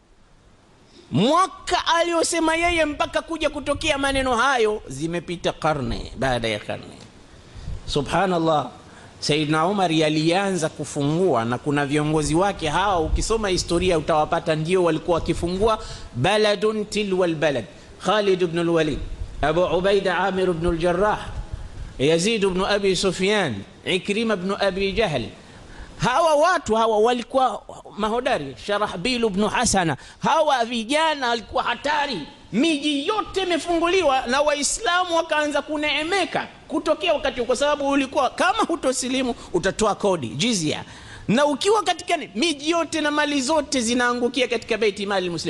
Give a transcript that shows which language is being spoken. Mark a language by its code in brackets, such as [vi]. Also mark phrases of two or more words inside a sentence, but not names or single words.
[sw] Mwaka aliosema yeye mpaka kuja kutokea maneno hayo, zimepita karne baada ya karne. Subhanallah. Sayyidina Umar alianza kufungua, na kuna viongozi wake hawa, ukisoma historia utawapata, ndio walikuwa wakifungua [ar] بلدا تلو البلد. [sw] Khalid ibn al-Walid, Abu Ubaida Amir ibn al-Jarrah, Yazid ibn Abi Sufyan, Ikrima ibn Abi Jahl. Hawa watu hawa walikuwa mahodari. Sharahbil ibn Hasana, hawa vijana walikuwa hatari. Miji yote imefunguliwa na Waislamu wakaanza kuneemeka kutokea wakati, kwa sababu ulikuwa kama hutosilimu utatoa kodi, jizya, na ukiwa katika miji yote na mali zote zinaangukia katika Baiti Mali Muslim.